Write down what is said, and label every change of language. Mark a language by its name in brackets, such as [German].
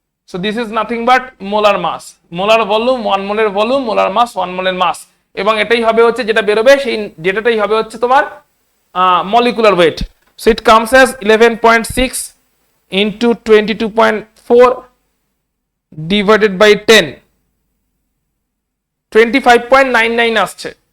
[English] So this is nothing but molar mass. [Bangla] Molar volume 1 মোলের volume, molar mass 1 মোলের মাস। এবং এটাই হবে হচ্ছে যেটা বেরোবে, সেই যেটাই হবে হচ্ছে তোমার molecular weight. [English] So it comes as 11.6 into 22.4 divided by 10, 25.99 [Bangla] আসছে।